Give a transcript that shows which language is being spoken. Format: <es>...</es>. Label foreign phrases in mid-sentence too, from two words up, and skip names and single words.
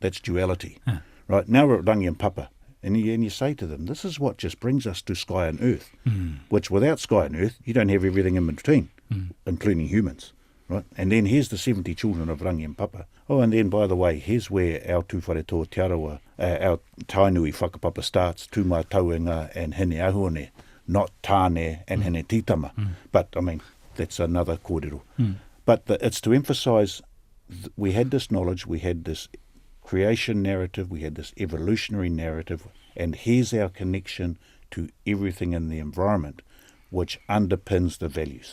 <en>That's duality. Right, now we're at rangi and papa. And you say to them, this is what just brings us to sky and earth, which without sky and earth, you don't have everything in between, including humans. Right? And then here's the 70 children of rangi and papa. Oh, and then, by the way, here's where our tūwharetoa te arawa, our tainui whakapapa starts, tūmā tauenga and hene ahuane, not tāne and hene titama. But, that's another kōrero. But it's to emphasise we had this knowledge, we had this creation narrative, we had this evolutionary narrative, and here's our connection to everything in the environment, which underpins the values.</en>